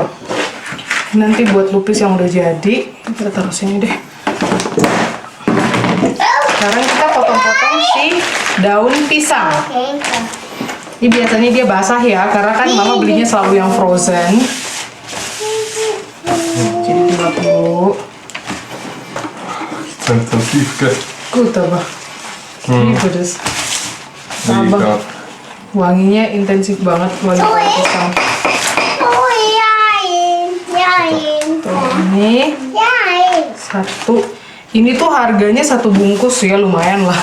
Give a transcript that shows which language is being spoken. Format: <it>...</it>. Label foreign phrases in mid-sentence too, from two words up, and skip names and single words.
<id>Nanti buat lupis yang udah jadi, kita taruh sini deh. Sekarang kita potong-potong si daun pisang. Ini biasanya dia basah ya, karena kan mama belinya selalu yang frozen. Jadi dilap dulu.</id> <de>Intensivt gött. Gut aber.</de> <id>Pedes. Sabar. Wanginya intensif banget wangi daun pisang. Oh, yain. Tuh, ini Yain. satu. Ini tuh harganya 1 bungkus ya, lumayan lah.</id>